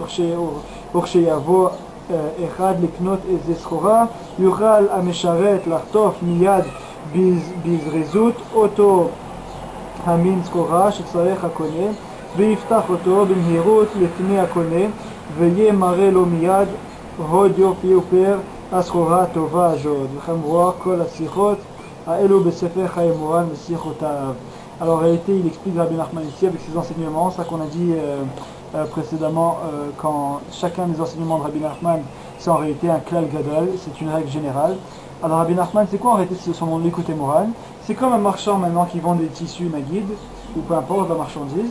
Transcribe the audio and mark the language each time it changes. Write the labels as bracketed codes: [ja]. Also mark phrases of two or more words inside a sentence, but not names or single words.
[he] וכשיבוא אחד לקנות איזה סחורה, יוכל המשרת לחטוף מיד בזריזות אותו המין סחורה שצריך הקונה, ויפתח אותו במהירות לפני הקונה, ויהיה מראה לו מיד הוד יופי ופר הסחורה הטובה הזאת. וכמובן כל השיחות האלו בספר חיי מורן ושיחותיו. [fr] Alors en réalité il explique Rabbi Nachman ici avec ses enseignements, ça qu'on a dit précédemment, quand chacun des enseignements de Rabbi Nachman c'est en réalité un [he] כלל גדול, [fr] c'est une règle générale. Alors Rabbi Nachman, c'est quoi en réalité son nom, l'écoute Moran? C'est comme un marchand maintenant qui vend des tissus Maguid, ou peu importe la marchandise.